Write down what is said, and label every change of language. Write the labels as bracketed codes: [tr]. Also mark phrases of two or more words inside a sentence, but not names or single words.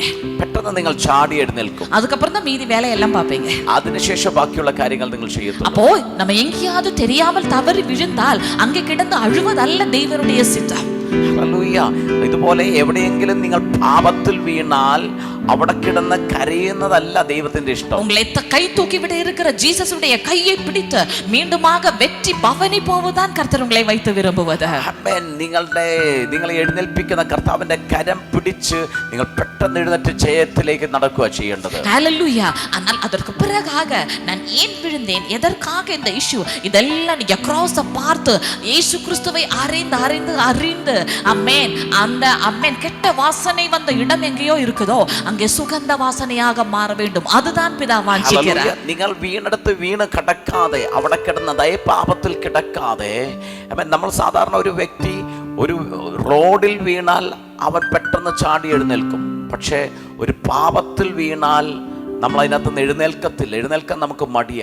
[ml] പെട്ടെന്ന് നിങ്ങൾ ചാടി എഴുന്നേൽക്കും. [ta] அதுக்கப்புறம் தான் மீதி வேலையெல்லாம் பாப்பீங்க. [ml] അതിനുശേഷം ബാക്കിയുള്ള കാര്യങ്ങൾ നിങ്ങൾ ചെയ്യും. [ta] அப்போ நம்ம எங்கேயாவது தெரியாமல் தவறி விழுந்தால் அங்கே கிடந்து அழுவதல்ல தேவனுடைய சித்தம். [ml] ഹല്ലേലൂയ. ഇതുപോലെ എവിടെയെങ്കിലും നിങ്ങൾ പാപത്തിൽ വീണാൽ അവിടെ കിടന്ന് കരയുന്നതല്ല ദൈവത്തിന്റെ ഇഷ്ടം. [ta] உங்களை கை தூக்கி விட இருக்கிற ஜீசஸுடைய கையை பிடித்து மீண்டுமாக வெற்றி பவனி போவதான் கர்த்தர் உங்களை வைத்து விரும்புவது. [ml] ആമേൻ. നിങ്ങളെ എഴുന്നേൽപ്പിക്കുന്ന കർത്താവിന്റെ കരം പിടിച്ച് നിങ്ങൾ പെട്ടെന്ന് എഴുന്നേറ്റ് ജയത്തിലേക്ക് നടക്കുക ചെയ്യേണ്ടത്. [ta] ஹalleluya. ஆனால் அதற்கு பிறகாக நான் ஏன் விழுந்தேன், எதற்காக இந்த இஷ்யூ, இதெல்லாம் நீங்க கிராஸ பார்த்து இயேசு கிறிஸ்துவை அறிந்து ஆமென் அந்த ஆமென் கெட்ட வாசனை வந்த இடம் எங்கேயோ இருக்குதோ அங்கே சுகந்த வாசனையாக மாற வேண்டும். அதுதான் பிதா வாஞ்சிக்கிறார். [ml] നിങ്ങൾ വീണെടുത്ത് വീണ് കിടക്കാതെ, അവിടെ കിടന്നതായ പാപത്തിൽ കിടക്കാതെ. നമ്മൾ സാധാരണ ഒരു വ്യക്തി ഒരു റോഡിൽ വീണാൽ അവൻ പെട്ടെന്ന് ചാടി എഴുന്നേൽക്കും. പക്ഷേ ഒരു പാപത്തിൽ വീണാൽ നമ്മൾ അതിനകത്ത് നിന്ന് എഴുന്നേൽക്കാൻ നമുക്ക് മടിയാ.